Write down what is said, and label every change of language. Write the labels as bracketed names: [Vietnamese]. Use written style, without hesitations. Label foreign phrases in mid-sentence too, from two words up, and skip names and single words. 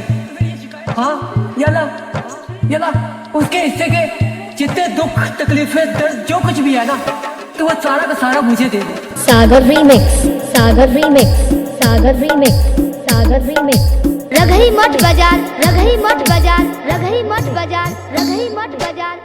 [Hindi] हाँ यला उसके हिस्से के जितने दुख तकलीफें दर्द जो कुछ भी है ना, तो वो सारा का सारा मुझे दे दे। सागर रीमिक्स, सागर रीमिक्स, सागर रीमिक्स, सागर रीमिक्स। रघई मठ बाजार, रघई मठ बाजार, रघई मठ बाजार, रघई मठ बाजार।